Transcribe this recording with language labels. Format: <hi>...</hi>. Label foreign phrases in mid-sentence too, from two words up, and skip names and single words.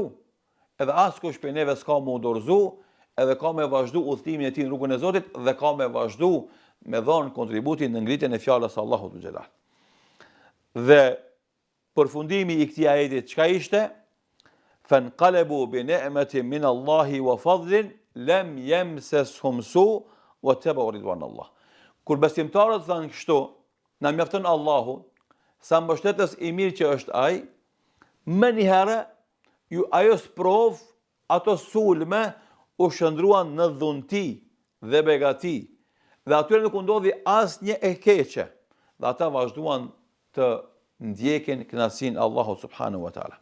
<sq>Edhe askush prej neve s'ka më dorëzu, edhe ka me vazhdu udhëtimin e tij në rrugën e Zotit dhe ka me vazhdu me dhënë kontributin në ngritjen e fjalës së Allahut Dhu Gjelal. Dhe përfundimi i këtij ajeti çka ishte?</sq> <ar>فانقلبوا بنعمة من الله وفضل لم يمسسهم سوء واتبعوا رضوان الله.</ar> <sq>Kur besimtarët thanë kështu, na mjafton Allahu, sa mbështetës i mirë që është ai, më një herë ajo sprov, ato sulme u shndruan në dhunti dhe begati, dhe atyre nuk u ndodhi asnjë e keqe, dhe ata vazhduan të ndjekin kënaqësinë Allahu</sq> <ar>سبحانه وتعالى.</ar>